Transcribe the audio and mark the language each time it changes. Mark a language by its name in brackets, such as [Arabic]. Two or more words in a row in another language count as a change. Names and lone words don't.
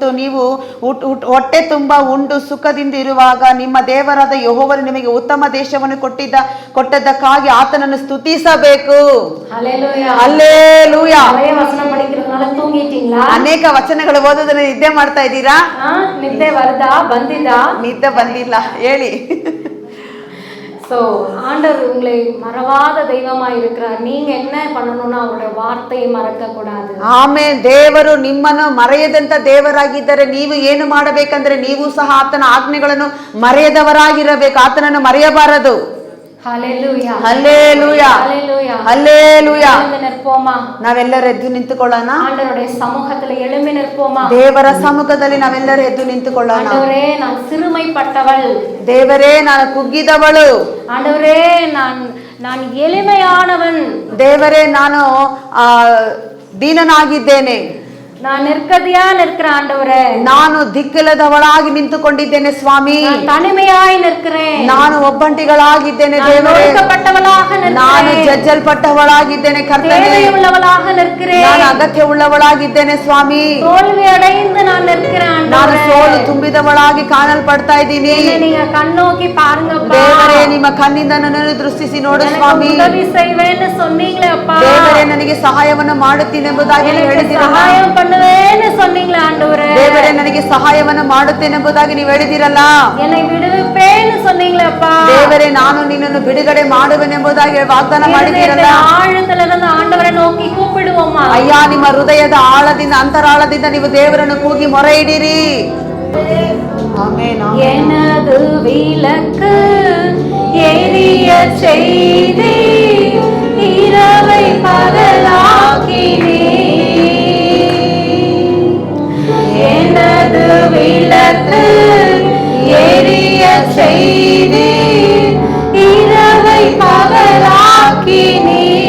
[Kannada] ನೀವು ಹೊಟ್ಟೆ ತುಂಬ ಉಂಡು ಸುಖದಿಂದ ಇರುವಾಗ ನಿಮ್ಮ ದೇವರಾದ ಯೆಹೋವನು ನಿಮಗೆ ಉತ್ತಮ ದೇಶವನ್ನು ಕೊಟ್ಟದ್ದಕ್ಕಾಗಿ ಆತನನ್ನು ಸ್ತುತಿಸಬೇಕು. ಹಲ್ಲೇಲೂಯಾ. ಅನೇಕ ವಚನಗಳು ಓದೋದನ್ನ ನಿದ್ದೆ ಮಾಡ್ತಾ ಇದ್ದೀರಾ? ನಿದ್ದೆ ನಿದ್ದೆ ಬಂದಿಲ್ಲ ಹೇಳಿ. [Tamil] ஸோ ஆண்டவர் உங்களை மறவாத தெய்வமா இருக்கிறார். நீங்க என்ன பண்ணணும்னா அவருடைய வார்த்தையை மறக்க கூடாது. [Kannada] ಆಮೆನ್. ದೇವರು ನಿಮ್ಮನ್ನು ಮರೆಯದಂತ ದೇವರಾಗಿದ್ದರೆ ನೀವು ಏನು ಮಾಡಬೇಕಂದ್ರೆ ನೀವು ಸಹ ಆತನ ಆಜ್ಞೆಗಳನ್ನು ಮರೆಯದವರಾಗಿರಬೇಕು. ಆತನನ್ನು ಮರೆಯಬಾರದು. [Tamil] ஹல்லேலூயா. ஹல்லேலூயா. ஹல்லேலூயா. ஹல்லேலூயா. எழுந்து நிற்போமா? [Kannada] ನಾವೆಲ್ಲರೂ ಎದ್ದು ನಿಂತುಕೊಳ್ಳೋಣ. [Tamil] ஆண்டவருடைய சமூகத்துல எழும்பி நிற்போமா? [Kannada] ದೇವರ ಸಮ್ಮುಖದಲ್ಲಿ ನಾವೆಲ್ಲರೂ ಎದ್ದು ನಿಂತುಕೊಳ್ಳೋಣ. [Tamil] ஆண்டவரே, நான் சிறுமைப்பட்டவள். [Kannada] ದೇವರೇ, ನಾನು ಕುಗ್ಗಿದವಳು. [Tamil] ஆண்டவரே, நான் எளிமையானவன். [Kannada] ದೇವರೇ, ನಾನು ದೀನನಾಗಿದ್ದೇನೆ. [Tamil] நான் நிற்கதியா நிற்கிறேன் ஆண்டவரே. [Kannada] ನಾನು ದಿಕ್ಕಿಲ್ಲದವಳಾಗಿ ನಿಂತುಕೊಂಡಿದ್ದೇನೆ ಸ್ವಾಮಿ. [Tamil] தனிமையாய் நிற்கிறேன். [Kannada] ನಾನು ಒಬ್ಬಂಟಿಗಳಾಗಿದ್ದೇನೆ ದೇವರೇ. [Tamil] ஒடுக்கப்பட்டவளாக நிற்கிறேன். [Kannada] ನಾನು ಜಜ್ಜಲ್ಪಟ್ಟವಳಾಗಿದ್ದೇನೆ ಕರ್ತನೇ. [Tamil] தேவையுள்ளவளாக நிற்கிறேன். [Kannada] ನಾನು ಅಗತ್ಯವುಳ್ಳವಳಾಗಿದ್ದೇನೆ ಸ್ವಾಮಿ. [Tamil] தோல்வி அடைந்து நான் நிற்கிறேன் ஆண்டவரே. [Kannada] ನಾನು ಸೋಲು ತುಂಬಿದವಳಾಗಿ ಕಾಣಲ್ಪಡ್ತಾ ಇದ್ದೀನಿ. [Tamil] நீங்க கண்ணோக்கி பாருங்கப்பா. [Kannada] ದೇವರೇ, ನಿಮ್ಮ ಕಣ್ಣಿಂದ ನನ್ನನ್ನು ದೃಷ್ಟಿಸಿ ನೋಡು ಸ್ವಾಮಿ. [Tamil] உதவி செய்வேன்னு சொன்னீங்களே அப்பா. [Kannada] ದೇವರೇ, ನನಗೆ ಸಹಾಯವನ್ನು ಮಾಡುತ್ತೀನಿ ಎಂಬುದಾಗಿ ಹೇಳಿದ್ದೀರಲ್ಲ. [Tamil] ಸಹಾಯ பண்ணுவேன்னு சொன்னீங்களே ஆண்டவரே. [Kannada] ದೇವರೇ, ನನಗೆ ಸಹಾಯವನ್ನು ಮಾಡುತ್ತೇನೆ ಎಂಬುದಾಗಿ ನೀವು ಹೇಳಿದಿರಲ್ಲ. [Tamil] என்னை விடுவிப்பேன்னு சொன்னீங்களே அப்பா. [Kannada] ದೇವರೇ, ನಾನು ನಿನ್ನನ್ನು ಬಿಡುಗಡೆ ಮಾಡುವೆನೆಂಬುದಾಗಿ ವಾಗ್ದಾನ ಮಾಡಿದ್ದೀರಲ್ಲ. [Tamil] ஆழத்துல இருந்து ஆண்டவரை நோக்கி கூப்பிடுவோமா? [Kannada] ಅಯ್ಯ, ನಿಮ್ಮ ಹೃದಯದ ಆಳದಿಂದ ಅಂತರಾಳದಿಂದ ನೀವು ದೇವರನ್ನು ಕೂಗಿ ಮೊರೆ ಇಡಿರಿ. [Tamil] எனது விளக்கு எரிய செய்தி இரவை பகலாக்கினே. எனது விளக்கு எரிய செய்தி இரவை பகலாக்கினே.